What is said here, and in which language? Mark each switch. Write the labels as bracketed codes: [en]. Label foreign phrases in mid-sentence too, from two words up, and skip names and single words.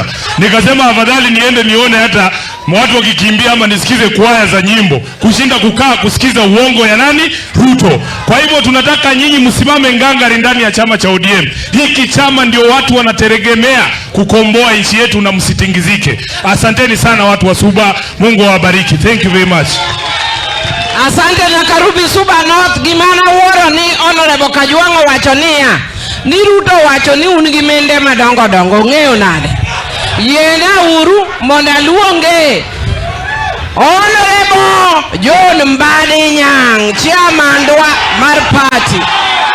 [sw] Nikasema afadhali niende nione hata watu wakikimbia ama nisikize kwaya za nyimbo kushinda kukaa kusikiza uongo ya nani? Ruto. Kwa hivyo tunataka nyinyi msimame ngangari ndani ya chama cha ODM. Hiki chama ndio watu wanategemea kukomboa nchi yetu na msitingizike. Asanteni sana watu wa Suba. Mungu awabariki. [en] Thank you very much. [sw] Asante na karubi Suba North. [luo] Gimana woro ni Honorable Kajwang'o wachonia ni Ruto wacho ni unigimende madongo dongo ng'eyo nade yena uru mona luonge Honorable John Mbadi Nyang, chairman mar party.